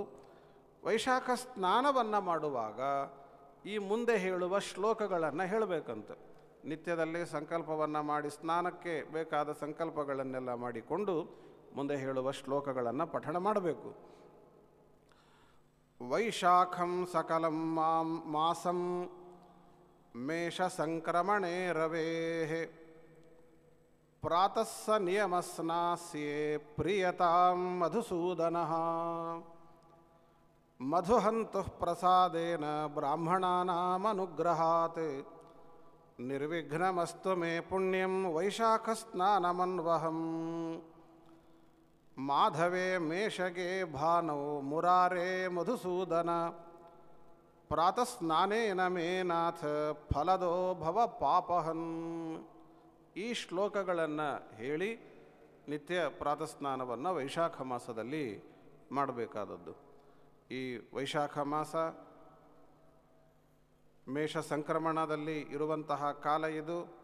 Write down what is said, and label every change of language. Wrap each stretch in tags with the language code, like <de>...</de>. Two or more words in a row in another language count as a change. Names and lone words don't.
<kn>ವೈಶಾಖ ಸ್ನಾನವನ್ನು ಮಾಡುವಾಗ ಈ ಮುಂದೆ ಹೇಳುವ ಶ್ಲೋಕಗಳನ್ನು ಹೇಳಬೇಕಂತೆ. ನಿತ್ಯದಲ್ಲಿ ಸಂಕಲ್ಪವನ್ನು ಮಾಡಿ ಸ್ನಾನಕ್ಕೆ ಬೇಕಾದ ಸಂಕಲ್ಪಗಳನ್ನೆಲ್ಲ ಮಾಡಿಕೊಂಡು ಮುಂದೆ ಹೇಳುವ ಶ್ಲೋಕಗಳನ್ನು ಪಠಣ ಮಾಡಬೇಕು.</kn> <sa>ವೈಶಾಖಂ ಸಕಲಂ ಮಾಸಂ ಮೇಷ ಸಂಕ್ರಮಣೇ ರವೇಃ ಪ್ರಾತಃ ಸ ನಿಯಮಸ್ನಾಸ್ಯೇ ಪ್ರಿಯತಾಂ ಮಧುಸೂದನಃ ಮಧುಹಂತುಃ ಪ್ರಸಾದೇನ ಬ್ರಾಹ್ಮಣಾನಾಮನುಗ್ರಹಾತ್ ನಿರ್ವಿಘ್ನಮಸ್ತು ಮೇ ಪುಣ್ಯಂ ವೈಶಾಖಸ್ನಾನಮನ್ವಹಂ ಮಾಧವೇ ಮೇಷಗೆ ಭಾನೌ ಮುರಾರೇ ಮಧುಸೂದನ ಪ್ರಾತಸ್ನಾನೇನ ಮೇ ನಾಥ ಫಲದೋ ಭವ ಪಾಪಹನ್.</sa> <kn>ಈ ಶ್ಲೋಕಗಳನ್ನು ಹೇಳಿ ನಿತ್ಯ ಪ್ರಾತಸ್ನಾನವನ್ನು ವೈಶಾಖ ಮಾಸದಲ್ಲಿ ಮಾಡಬೇಕಾದದ್ದು. ಈ ವೈಶಾಖ ಮಾಸ ಮೇಷ ಸಂಕ್ರಮಣದಲ್ಲಿ ಇರುವಂತಹ ಕಾಲ ಇದು.</kn>